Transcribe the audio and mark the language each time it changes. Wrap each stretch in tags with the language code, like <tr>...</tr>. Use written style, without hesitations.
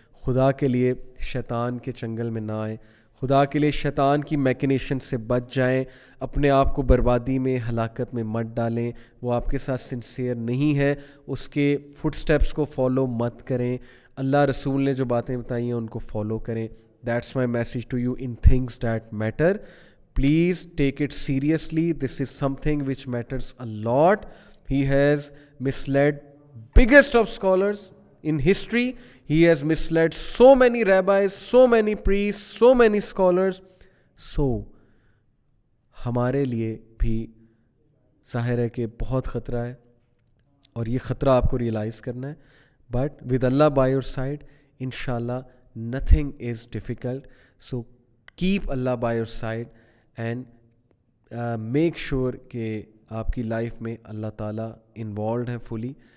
<ur>خدا کے لیے شیطان کے چنگل میں نہ آئیں, خدا کے لیے شیطان کی میکنیشن سے بچ جائیں, اپنے آپ کو بربادی میں, ہلاکت میں مت ڈالیں. وہ آپ کے ساتھ سنسیئر نہیں ہے, اس کے فٹ سٹیپس کو فالو مت کریں. اللہ رسول نے جو باتیں بتائی ہیں ان کو فالو کریں.</ur> <en>That's my message to you in things that matter. Please take it seriously. This is something which matters a lot. He has misled biggest of scholars in history. He has misled so many rabbis, so many priests, so many scholars.</en> <ur>So ہمارے لیے بھی ظاہر ہے کہ بہت خطرہ ہے, اور یہ خطرہ آپ کو ریئلائز کرنا ہے.</ur> <en>But with Allah by your side, انشاءاللہ nothing is difficult. So keep Allah by your side and make sure</en> <ur>کہ آپ کی لائف میں اللہ تعالیٰ انوالوڈ ہے فلی.</ur>